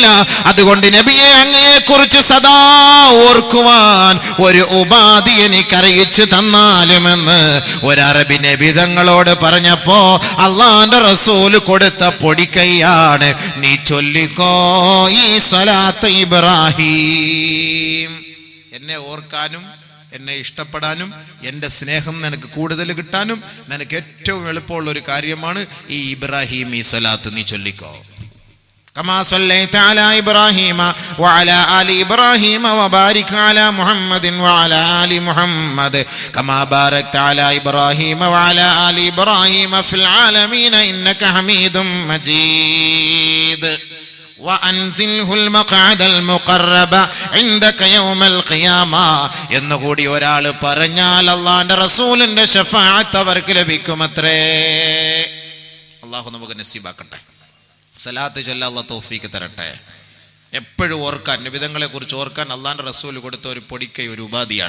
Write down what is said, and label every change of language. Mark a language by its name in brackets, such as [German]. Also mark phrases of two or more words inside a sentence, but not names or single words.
[Malayalam] അതുകൊണ്ട് നബിയെ, അങ്ങയെ കുറിച്ച് സദാ ഓർക്കുവാൻ ഒരു ഉപാധി എനിക്കറിയിച്ചു തന്നാലുമെന്ന് ഒരു അറബി നബി തങ്ങളോട് പറഞ്ഞപ്പോ അള്ളാന്റെ റസൂല് കൊടുത്ത പൊടിക്കൈയാണ്, നീ ചൊല്ലിക്കോ ഈ സ്വലാത്ത് ഇബ്രാഹിം. എന്നെ ഓർക്കാനും എന്നെ ഇഷ്ടപ്പെടാനും എൻ്റെ സ്നേഹം നിനക്ക് കൂടുതൽ കിട്ടാനും നിനക്ക് ഏറ്റവും എളുപ്പമുള്ള ഒരു കാര്യമാണ് ഈ ഇബ്രാഹിം ഈ സ്വലാത്ത് നീ ചൊല്ലിക്കോ. [Arabic] كما صليت على إبراهيم وعلى آل إبراهيم وبارك على محمد وعلى آل محمد كما باركت على إبراهيم وعلى آل إبراهيم في العالمين إنك حميد مجيد وأنزله المقعد المقرب عندك يوم القيامة. [Malayalam] എന്നുകൂടി ഒരാൾ പറഞ്ഞാൽ അല്ലാഹുവിന്റെ റസൂലിന്റെ ശഫാഅത്ത് അവർക്ക് ലഭിക്കുമത്രേ. അല്ലാഹു നമുക്ക് നസീബാക്കട്ടെ. സലാത്ത് ചൊല്ലാൻ അല്ലാഹു തൗഫീക്ക് തരട്ടെ. എപ്പോഴും ഓർക്കാൻ, നബിതങ്ങളെ കുറിച്ച് ഓർക്കാൻ അള്ളാന്റെ റസൂൽ കൊടുത്ത ഒരു പൊടിക്കൈ, ഒരു ഉപാധിയാണ്.